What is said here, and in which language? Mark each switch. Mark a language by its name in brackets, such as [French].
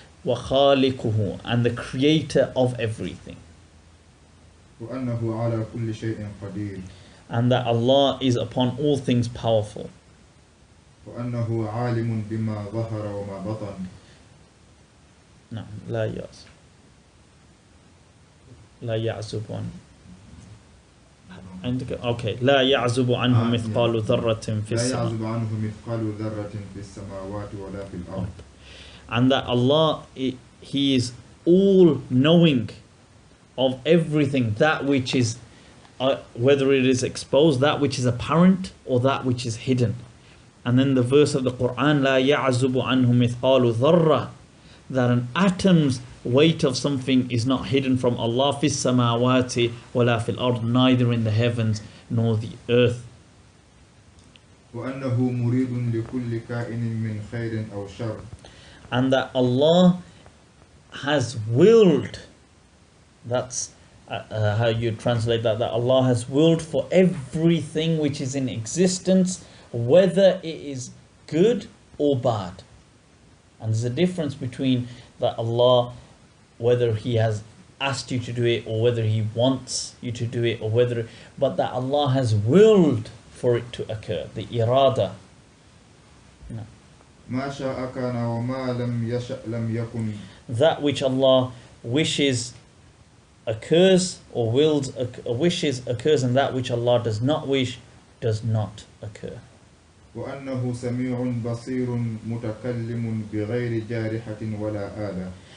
[English] وخالقه, and the creator of everything. [Arabic] وأنه على كل شيء قدير. [English] And that Allah is upon all things powerful. [Arabic] وأنه عالم بما ظهر وما بطن. No, لا يعزب عنه. Okay, لا يعزب عنه مثقال ذرة في لا السماء. يعزب عنه مثقال ذرة في السماوات ولا في الأرض. [English] And that Allah, He is all knowing of everything, that which is whether it is exposed, that which is apparent, or that which is hidden. And then the verse of the Quran, لا يعزب عنه مثقال ذرة, that an atom's weight of something is not hidden from Allah, في السماوات ولا في الأرض, neither in the heavens nor the earth. [Arabic] وأنه مريد لكل كائن من خير أو شر. [English] And that Allah has willed, that's how you translate that Allah has willed for everything which is in existence, whether it is good or bad. And there's a difference between that Allah, whether He has asked you to do it, or whether He wants you to do it, or whether, but that Allah has willed for it to occur, the irada. No. [Arabic] ما شاء كان وما لم يشأ لم يكن. [English] That which Allah wishes occurs, or wishes occurs, and that which Allah does not wish does not occur. [Arabic] وأنه سميع بصير متكلم بغير جارحة ولا آلة.